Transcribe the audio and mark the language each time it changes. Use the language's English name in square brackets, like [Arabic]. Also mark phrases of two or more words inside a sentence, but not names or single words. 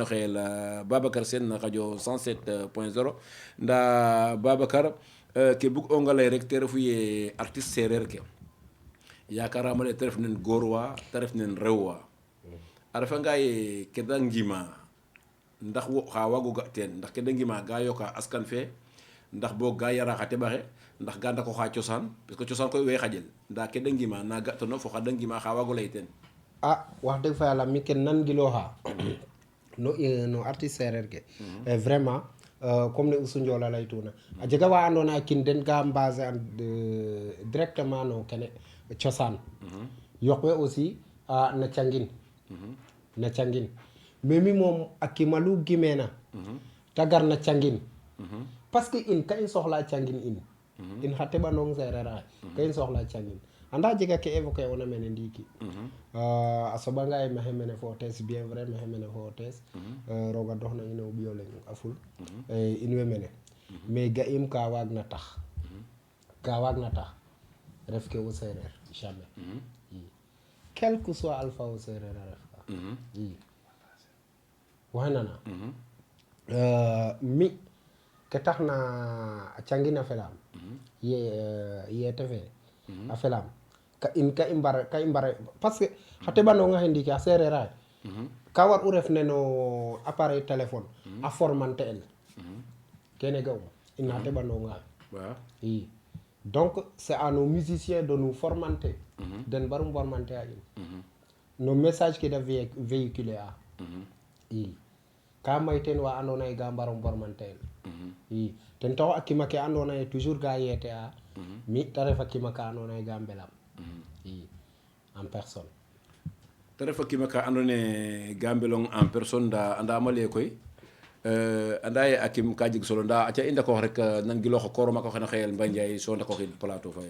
[Serer] xeyel Babacar Sène na radio 107.0 ndaa Babacar ke bug'onga lay rek te refu ye artiste séeréer ke yakarama le te ref nen goor wa te ref nen rew wa a refanga ye ke da ngima ndax wo xa waago ga teen ndax ke da ngima ga yoka askan fe ndax boog ga yara xa teɓaxe ndax ga ndako xa cosaan [French] parce que [Serer] cosaan koy we xaƴel ndaa ke da ngima na ga tono fo xa da ngima xa waago lay teen [Wolof] wax dëgg fa yàlla [Serer] mi ken nan gilooxa no artiste séeréer ke [French] vraiment comme [Serer] ne Youssou Ndiola laytuna a jega wa andoona yee kin den ga basé an directement no kene cosaan yoq we aussi na cangin mais mi moom a kimalu gimeena tagarna cangin [French] parce que [Serer] in ka in soxla cangin in xa teɓanong sereer axe ka in soxla cangin anda jega ke évoqué ona mene ndiiki a soɓanga ye maxey mene fo o tees [French] bien vrai [Serer] maxey mene fo o tees roga doxna ino o ɓiyo leng a ful in way mene mais ga'im ka waag na tax ref ke o sereer [French] jamais quel que soit [Serer] alpha o sereer a ref ka waxey nana mi ke tax na a cangin a felaam yeete fe a felaam ka i mbare [French] parce que [Serer] xa teɓanonga xe ndiiki a sereer axe ka war u ref neno appareil téléphone a formante el kene ga'um in xa teɓanonga xe i [French] donc c'est à nos musiciens de nous formenter [Serer] den mbaru formante a in no message ke da véhiculer a i ka may teen wa andoona yee ga mbaro formante el i ten taxu a kima ke andoona yee toujours ga yeete a mi ta ref a kima ka andoona yee ga mbelam i [French] en personne [Serer] te ref a kima ka andoona yee ga mbelong [French] en personne [Serer] nda andama lay koy anda ye a kim ka jeg solo nda aca i ndakoox rek nan gilooxo koor mako xene xeyel Mbaye Ndiaye so ndakooxid plateau fa